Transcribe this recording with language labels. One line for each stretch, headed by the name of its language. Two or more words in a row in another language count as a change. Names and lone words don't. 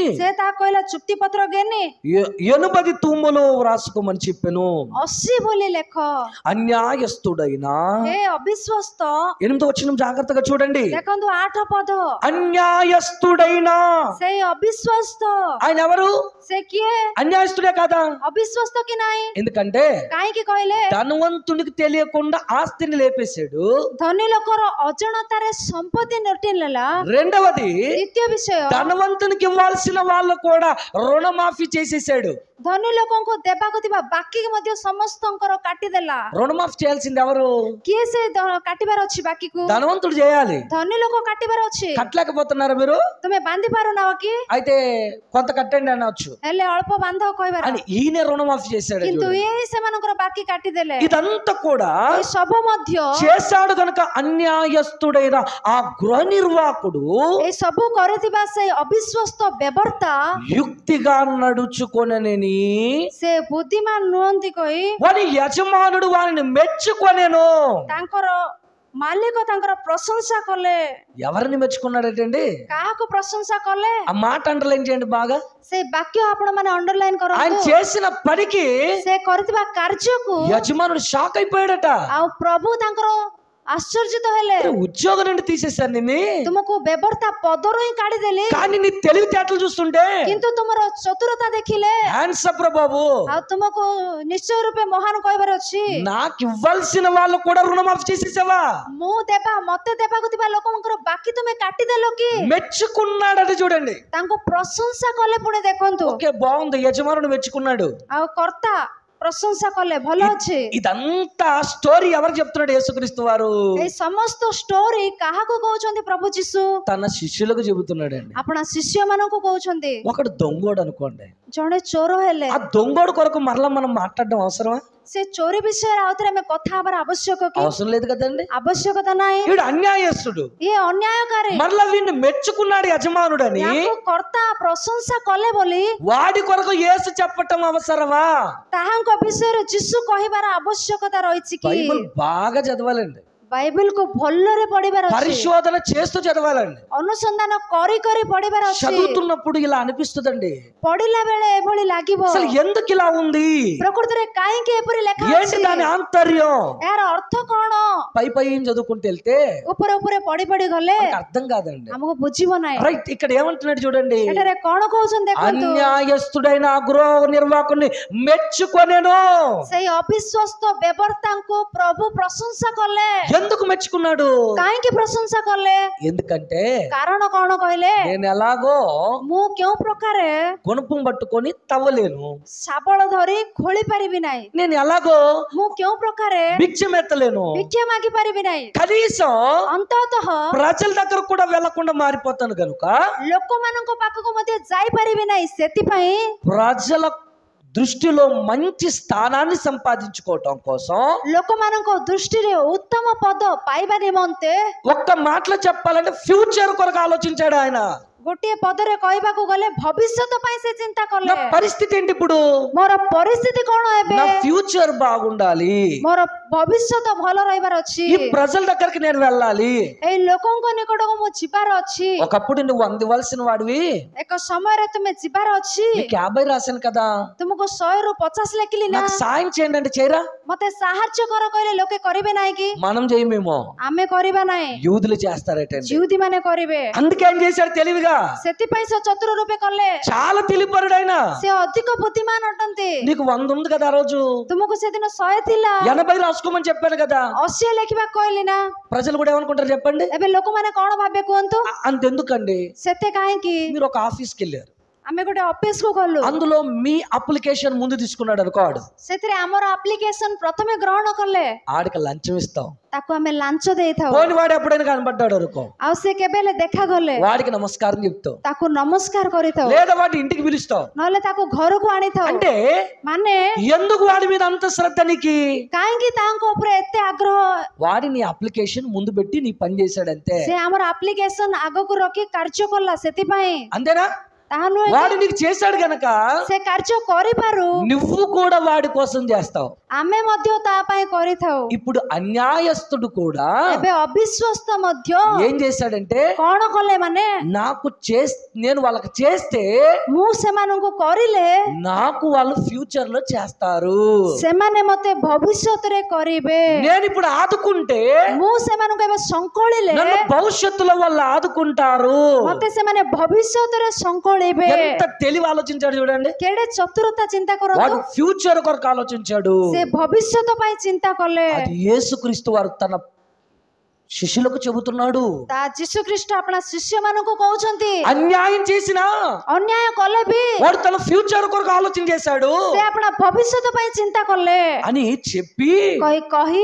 Odia: ସେ ତା କହିଲା ଚୁକ୍ତି ପତ୍ର ଘେନି
Telugu: 80 తూములు రాసుకోమని చెప్పాను.
Odia: 80 ବୋଲି ଲେଖ.
Telugu: అన్యాయస్తుడైనా
Odia: ହେ ଅବିଶ୍ଵସ୍ତ.
Telugu: 8వ వచనం జాగ్రత్తగా చూడండి.
Odia: ଦେଖନ୍ତୁ 8 పଦ.
Telugu: అన్యాయస్తుడైనా
Odia: ସେଇ ଅବିଶ୍ଵସ୍ତ.
Telugu: ఆయన ఎవరు?
Odia: ସେ କିଏ?
Telugu: అన్యాయస్తుడే కదా.
Odia: ଅବିଶ୍ଵସ୍ତ କି ନାହିଁ?
Telugu: ఎందుకంటే
Odia: କାହିଁକି କହିଲେ
Telugu: ధనవంతునికి తెలియకుండా ఆస్తిని లేపేశాడు.
Odia: ଧନୀ ଲୋକର ଅଜାଣତାରେ ସମ୍ପତ୍ତି ଲୁଟି ନେଲା.
Telugu: రెండవది
Odia: ଦ୍ୱିତୀୟ ବିଷୟ
Telugu: ధనవంతునికి ఇవ్వాల్సిన వాళ్ళు కూడా రుణమాఫీ చేసేసాడు.
Odia: ଧନୀ ଲୋକଙ୍କୁ ଦେବାକୁ ଥିବା ବାକି ମଧ୍ୟ ସମସ୍ତଙ୍କର କାଟିଦେଲା.
Telugu: రుణమాఫీ చేయాల్సింది ఎవరు?
Odia: କିଏ ସେ କାଟିବାର ଅଛି ବାକିକୁ?
Telugu: ధనవంతుడు చేయాలి.
Odia: ଧନୀ ଲୋକ କାଟିବାର ଅଛି.
Telugu: కట్టలేకపోతున్నారా మీరు?
Odia: ତୁମେ ବାନ୍ଧି ପାରୁନାହ କି?
Telugu: అయితే కొంత కట్టండి అనొచ్చు.
Odia: ହେଲେ ଅଳ୍ପ ବାନ୍ଧ କହିବାର.
Telugu: అని ఈయన రుణమాఫీ చేశాడు.
Odia: କିନ୍ତୁ ଏଇ ସେମାନଙ୍କର ବାକି କାଟିଦେଲେ.
Telugu: ఇదంతా కూడా
Odia: ଏ ସବୁ ମଧ୍ୟ
Telugu: చేశాడు గనుక అన్యాయస్తుడైన ఆ గృహ నిర్వాహకుడు
Odia: ଏ ସବୁ କରିଥିବା ସେଇ ଅବିଶ୍ଵସ୍ତ ବ୍ୟବର୍ତ୍ତା
Telugu: యుక్తిగా నడుచుకొనని
Odia: ସେ ବୁଦ୍ଧିମାନ ନୁହନ୍ତି କହି
Telugu: వాని యజమానుడు వారిని మెచ్చుకొనెను.
Odia: ତାଙ୍କର ମାଲିକ ତାଙ୍କର ପ୍ରଶଂସା କଲେ.
Telugu: ఎవరిని మెచ్చుకున్నాడటండి?
Odia: କାହାକୁ ପ୍ରଶଂସା କଲେ?
Telugu: ఆ మాట అండర్లైన్ చేయండి బాగా.
Odia: ସେ ବାକ୍ୟ ଆପଣ ମାନେ అండర్లైన్
Telugu: ఆయన
Odia: କରନ୍ତୁ.
Telugu: చేసిన పనికి
Odia: ସେ କରିଥିବା କାର୍ଯ୍ୟକୁ
Telugu: యజమానుడు షాక్ అయిపోయాడట.
Odia: ଆଉ ପ୍ରଭୁ ତାଙ୍କର ଆଶ୍ଚର୍ଯ୍ୟିତ ହେଲେ.
Telugu: ఉద్యోగం నుండి తీసేశాను నిన్ను,
Odia: ତୁମକୁ ବ୍ୟବର୍ତ୍ତା ପଦରୁ ହିଁ କାଢିଦେଲି,
Telugu: కానీ నీ తెలివితేటలు చూస్తుంటే
Odia: କିନ୍ତୁ ତୁମର ଚତୁରତା ଦେଖିଲେ
English: hands up
Telugu: రా బాబు,
Odia: ଆଉ ତୁମକୁ ନିଶ୍ଚୟ ରୂପେ ମହାନ କହିବାର ଅଛି.
Telugu: నాకు ఇవ్వాల్సిన వాళ్ళు కూడా రుణమాఫీ చేసేసావా?
Odia: ମତେ ଦେବାକୁ ଥିବା ଲୋକଙ୍କର ବାକି ତୁମେ କାଟିଦେଲ କି?
Telugu: మెచ్చుకున్నాడట. చూడండి,
Odia: ତାଙ୍କୁ ପ୍ରଶଂସା କଲେ. ପୁଣି ଦେଖନ୍ତୁ,
Telugu: ఓకే బాగుంది, యజమానుడు మెచ్చుకున్నాడు.
Odia: ଆଉ କର୍ତ୍ତା ପ୍ରଶଂସା କଲେ, ଭଲ ଅଛି.
Telugu: ఇదంతా స్టోరీ ఎవరు చెప్తున్నాడు? యేసుక్రీస్తు వారు
Odia: ଏଇ ସମସ୍ତ ଷ୍ଟୋରି କାହାକୁ କହୁଛନ୍ତି? ପ୍ରଭୁ ଯୀଶୁ
Telugu: తన శిష్యులకు చెబుతున్నాడండి.
Odia: ଆପଣ ଶିଷ୍ୟ ମାନଙ୍କୁ କହୁଛନ୍ତି.
Telugu: ఒకడు దొంగోడు అనుకోండి,
Odia: ଜଣେ ଚୋର ହେଲେ
Telugu: ఆ దొంగోడు కొరకు మరలా మనం మాట్లాడడం అవసరమా?
Odia: ସେ ଚୋରି ବିଷୟରେ ଆଉଥରେ ଆମେ କଥା ହେବାର ଆବଶ୍ୟକ କି?
Telugu: అవసరం లేదు కదండి.
Odia: ଆବଶ୍ୟକତା ନାହିଁ.
Telugu: వీడు అన్యాయస్తుడు,
Odia: ଇଏ ଅନ୍ୟାୟକାରୀ.
Telugu: మరలా వీడిని మెచ్చుకున్నాడు యజమానుడని.
Odia: ୟାକୁ କର୍ତ୍ତା ପ୍ରଶଂସା କଲେ ବୋଲି
Telugu: వాడి కొరకు యేసు చెప్పటం అవసరమా?
Odia: ତାହାଙ୍କ ବିଷୟରେ ଯୀଶୁ କହିବାର ଆବଶ୍ୟକତା ରହିଛି କି?
Telugu: బైబిల్ బాగా చదవాలండి.
Odia: ବାଇବେଲକୁ ଭଲରେ ପଢିବାର ଅଛି.
Telugu: పరిశోధన చేస్తూ చదవాలండి.
Odia: ଅନୁସନ୍ଧାନ କରି କରି ପଢିବାର ଅଛି.
Telugu: చదువుతున్నప్పుడు ఇలా అనిపిస్తుందండి,
Odia: ପଢିଲା ବେଳେ ଏଭଳି ଲାଗିବ,
Telugu: అసలు ఎందుకు ఇలా ఉంది,
Odia: ପ୍ରକୃତରେ କାହିଁକି ଏପରି ଲେଖା
Telugu: ఏంటి
Odia: ଅଛି?
Telugu: దాని ఆంతర్యం?
Odia: ଏହାର ଅର୍ଥ କଣ?
Telugu: పై పై ఏం చదువుకుంటూ వెళ్తే
Odia: ଉପରେ ଉପରେ ପଢି ପଢି ଗଲେ
Telugu: మనకు అర్థం కాదండి.
Odia: ଆମକୁ ବୁଝିବ ନାହିଁ.
Telugu: రైట్, ఇక్కడ ఏమంటున్నాడు చూడండి,
Odia: ଏଠାରେ କଣ କହୁଛନ୍ତି ଦେଖନ୍ତୁ.
Telugu: అన్యాయస్తుడైన ఆ గృహ నిర్వాహకుని మెచ్చుకొనెను.
Odia: ସେଇ ଅବିଶ୍ଵସ୍ତ ବ୍ୟବର୍ତ୍ତାଙ୍କୁ ପ୍ରଭୁ ପ୍ରଶଂସା କଲେ.
Telugu: ఎందుకు మెచ్చుకున్నాడు?
Odia: କାହିଁକି ପ୍ରଶଂସା କଲେ?
Telugu: ఎందుకంటే
Odia: କାରଣ କଣ କହିଲେ?
Telugu: నేను ఎలాగో
Odia: ମୁଁ କେଉଁ ପ୍ରକାରେ
Telugu: గుణపం పట్టుకొని తవ్వలేను,
Odia: ଶାବଳ ଧରି ଖୋଳି ପାରିବି ନାହିଁ,
Telugu: నేను ఎలాగో
Odia: ମୁଁ କେଉଁ ପ୍ରକାରେ
Telugu: భిక్షమెత్తలేను,
Odia: ଭିକ୍ଷା ମାଗି ପାରିବି ନାହିଁ,
Telugu: కనీసం
Odia: ଅନ୍ତତଃ
Telugu: ప్రజల దగ్గర కూడా వెళ్లకుండా మారిపోతాను కనుక
Odia: ଲୋକମାନଙ୍କ ପାଖକୁ ମଧ୍ୟ ଯାଇପାରିବି ନାହିଁ, ସେଥିପାଇଁ
Telugu: ప్రజల దృష్టిలో మంచి స్థానాన్ని సంపాదించుకోవటం కోసం
Odia: ଲୋକମାନଙ୍କ ଦୃଷ୍ଟିରେ ଉତ୍ତମ ପଦ ପାଇବା ନିମନ୍ତେ
Telugu: ఒక్క మాటలో చెప్పాలంటే ఫ్యూచర్ కొరకు ఆలోచించాడు ఆయన.
Odia: ଗୋଟିଏ ପଦରେ କହିବାକୁ ଗଲେ ଭବିଷ୍ୟତ ପାଇଁ ସେ ଚିନ୍ତା
Telugu: నా
Odia: କଲେ।
Telugu: పరిస్థితి ఏంటి ఇప్పుడు?
Odia: ମୋର ପରିସ୍ଥିତି କଣ ଏବେ?
Telugu: నా ఫ్యూచర్ బాగుండాలి,
Odia: ମୋର ଭବିଷ୍ୟତ ଭଲ ରହିବାର ଅଛି,
Telugu: ఈ ప్రజల దగ్గరికి నేను వెళ్ళాలి.
Odia: ଏଇ ଲୋକଙ୍କ ନିକଟକୁ ମୁଁ ଯିବାର ଅଛି।
Telugu: ఒకప్పుడు నువ్వు అందివలసిన వాడివి,
Odia: ଏକ ସମୟରେ ତୁମେ ଯିବାର ଅଛି,
Telugu: నీకు 50 రాశాను కదా,
Odia: ତୁମକୁ 100ରୁ 50 ଲେଖିଲି ନା,
Telugu: నాకు సాయం చేయండి అంటే చేయరా?
Odia: ମତେ ସାହାଯ୍ୟ କର କହିଲେ ଲୋକେ କରିବେ ନାହିଁ କି?
Telugu: మనం చేయమేమో,
Odia: ଆମେ କରିବା ନାହିଁ,
Telugu: యూదులు చేస్తారటండి.
Odia: ଜିହୁଦୀ ମାନେ କରିବେ।
Telugu: అందుకే ఏం చేశాడు తెలివిగా,
Odia: ସେଥିପାଇଁ ସେ ଚତୁର ରୂପେ କଲେ।
Telugu: చాలా తెలివిపరుడు ఆయన.
Odia: ସେ ଅଧିକ ବୁଦ୍ଧିମାନ ଅଟନ୍ତି।
Telugu: నీకు 100 ఉంది కదా, ఆ రోజు
Odia: ତୁମକୁ ସେଦିନ 100 ଥିଲା,
Telugu: 80 రాసుకోమని చెప్పాను కదా.
Odia: 80 ଲେଖିବାକୁ କହିଲି ନା।
Telugu: ప్రజలు కూడా ఏమనుకుంటారు చెప్పండి?
Odia: ଏବେ ଲୋକମାନେ କଣ ଭାବେ କୁହନ୍ତୁ?
Telugu: అంతెందుకండి,
Odia: ସେତେ కాହିଁକି?
Telugu: మీరు ఒక ఆఫీస్కి వెళ్ళారు,
Odia: ଆମେ ଗୋଟେ ଅଫିସ କୁ ଗଲୁ,
Telugu: అందులో మీ అప్లికేషన్ ముందు తీసుకున్నాడు అనుకోడు,
Odia: ସେଥିରେ ଆମର ଆପ୍ଲିକେସନ ପ୍ରଥମେ ଗ୍ରହଣ କଲେ,
Telugu: ఆడికి లంచం ఇస్తాం.
Odia: ତାକୁ ଆମେ ଲାଞ୍ଚ ଦେଇଥାଉ।
Telugu: పోని వాడు ఎప్పుడైనా కనబడ్డాడు అనుకో,
Odia: ଆଉ ସେ କେବେ ହେଲେ ଦେଖାଗଲେ
Telugu: వాడికి నమస్కారం చెప్తావు,
Odia: ତାକୁ ନମସ୍କାର କରିଥାଉ,
Telugu: లేదా వాడి ఇంటికి పిలుస్తావు.
Odia: ନହେଲେ ତାକୁ ଘରକୁ ଆଣିଥାଉ।
Telugu: అంటే
Odia: ମାନେ
Telugu: ఎందుకు వాడి మీద అంత శ్రద్ధ నీకు?
Odia: କାହିଁକି ତାଙ୍କ ଉପରେ ଏତେ ଆଗ୍ରହ?
Telugu: వాడి నీ అప్లికేషన్ ముందు పెట్టి నీ పని చేశాడంతే,
Odia: ସେ ଆମର ଆପ୍ଲିକେସନ ଆଗକୁ ରଖି କାର୍ଯ୍ୟ କଲା, ସେଥିପାଇଁ।
Telugu: అంతేనా?
Odia: ତାହା ନୁହେଁ,
Telugu: వాడు నీకు చేశాడు గనక
Odia: ସେ କାର୍ଯ୍ୟ କରିପାରୁ
Telugu: నువ్వు కూడా వాడి కోసం చేస్తావు.
Odia: ଆମେ ମଧ୍ୟ ତା ପାଇଁ କରିଥାଉ।
Telugu: ఇప్పుడు అన్యాయస్తుడు కూడా
Odia: ଏବେ ଅବିଶ୍ଵସ୍ତ ମଧ୍ୟ
Telugu: ఏం చేశాడంటే,
Odia: କଣ କଲେ? ମାନେ
Telugu: నేను వాళ్ళకి చేస్తే
Odia: ମୁଁ ସେମାନଙ୍କୁ କରିଲେ
Telugu: నాకు వాళ్ళు ఫ్యూచర్ లో చేస్తారు,
Odia: ସେମାନେ ମତେ ଭବିଷ୍ୟତରେ କରିବେ।
Telugu: నేను ఇప్పుడు ఆదుకుంటే
Odia: ମୁଁ ସେମାନଙ୍କୁ ଏବେ ସଂକଳିଲେ
Telugu: నన్ను భవిష్యత్తులో వాళ్ళు ఆదుకుంటారు.
Odia: ମତେ ସେମାନେ ଭବିଷ୍ୟତରେ ସଂକଳିବେ।
Telugu: ఎంత తెలివి ఆలోచించాడు చూడండి.
Odia: କେଡେ ଚତୁରତା ଚିନ୍ତା କରନ୍ତୁ।
Telugu: వాడు ఫ్యూచర్ కొరకు ఆలోచించాడు.
Odia: ସେ ଭବିଷ୍ୟତ ପାଇଁ ଚିନ୍ତା କଲେ।
Telugu: అది యేసుక్రీస్తు వారు తన శిష్యులకు చెబుతున్నాడు.
Odia: ତା ଯୀଶୁ ଖ୍ରୀଷ୍ଟ ଆପଣା ଶିଷ୍ୟମାନଙ୍କୁ କହୁଛନ୍ତି,
Telugu: అన్యాయం చేసినా
Odia: ଅନ୍ୟାୟ କଲେ ବି
Telugu: వాడు తన ఫ్యూచర్ కొరకు ఆలోచన చేశాడు
Odia: ସେ ଆପଣା ଭବିଷ୍ୟତ ପାଇଁ ଚିନ୍ତା କଲେ
Telugu: అని చెప్పి
Odia: କହି